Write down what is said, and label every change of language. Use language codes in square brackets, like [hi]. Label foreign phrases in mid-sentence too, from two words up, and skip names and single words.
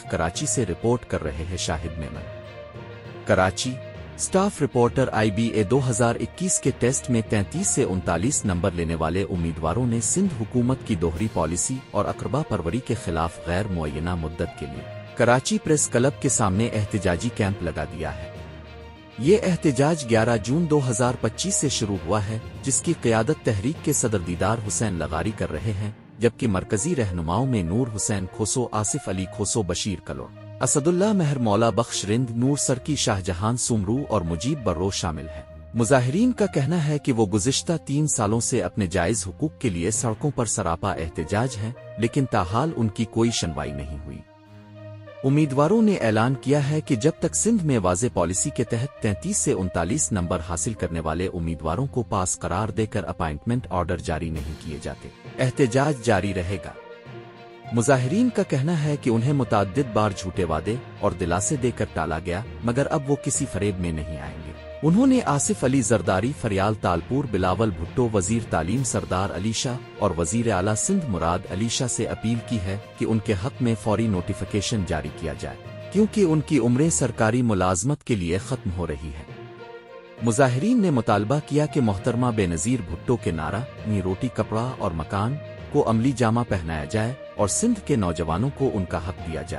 [ur] کراچی سے رپورٹ کر رہے ہیں شاہد میمن۔ کراچی [en] staff reporter [ur] IBA 2021 کے ٹیسٹ میں 33 سے 39 نمبر لینے والے امیدواروں نے سندھ حکومت کی دوہری پالیسی اور اقربا پروری کے خلاف غیر معینہ مدت کے لیے کراچی پریس کلب کے سامنے احتجاجی کیمپ لگا دیا ہے. یہ احتجاج 11 جون 2025 سے شروع ہوا ہے، جس کی قیادت تحریک کے صدر دیدار حسین لغاری کر رہے ہیں، جبکہ مرکزی رہنماؤں میں نور حسین کھوسو، آصف علی کھوسو، بشیر کلور، اسد اللہ مہر، مولا بخش رند، نور سرکی, شاہجہاں سومرو اور مجیب بررو شامل ہیں. مظاہرین کا کہنا ہے کہ وہ گزشتہ 3 سالوں سے اپنے جائز حقوق کے لیے سڑکوں پر سراپا احتجاج ہیں، لیکن تاحال ان کی کوئی سنوائی نہیں ہوئی. امیدواروں نے اعلان کیا ہے کہ جب تک سندھ میں واضح پالیسی کے تحت 33 سے 39 نمبر حاصل کرنے والے امیدواروں کو پاس قرار دے کر [en] appointment order [ur] جاری نہیں کیے جاتے، احتجاج جاری رہے گا. مظاہرین کا کہنا ہے کہ انہیں متعدد بار جھوٹے وعدے اور دلاسے دے کر ٹالا گیا، مگر اب وہ کسی فریب میں نہیں آئیں گے. انہوں نے آصف علی زرداری، فریال تالپور، بلاول بھٹو، وزیر تعلیم سردار علی شاہ اور وزیر اعلیٰ سندھ مراد علی شاہ سے اپیل کی ہے کہ ان کے حق میں فوری نوٹیفکیشن جاری کیا جائے، کیونکہ ان کی عمریں سرکاری ملازمت کے لیے ختم ہو رہی ہے. مظاہرین نے مطالبہ کیا کہ محترمہ بینظیر بھٹو کے نارا نی روٹی کپڑا اور مکان کو عملی جامہ پہنایا جائے اور سندھ کے نوجوانوں کو ان کا حق دیا جائے.